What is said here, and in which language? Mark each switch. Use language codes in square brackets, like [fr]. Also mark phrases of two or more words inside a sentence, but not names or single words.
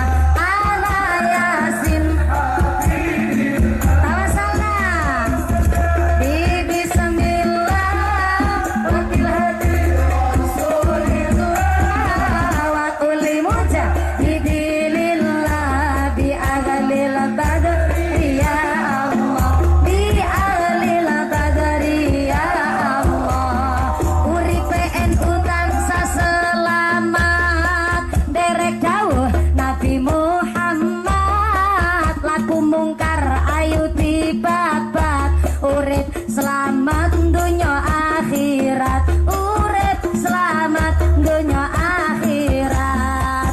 [ar] على ياسين توسلنا ب بسم الله وبالهادي رسول الله وكل مجاهد لله بأهل البدر يا الله، بأهل البدر يا الله. [jv] Uripe NU tansah selamat, derek dawuh Nabi Muhammad. Laku mungkar ayu dibabat, urip selamat dunya akhirat, urip selamat dunya akhirat.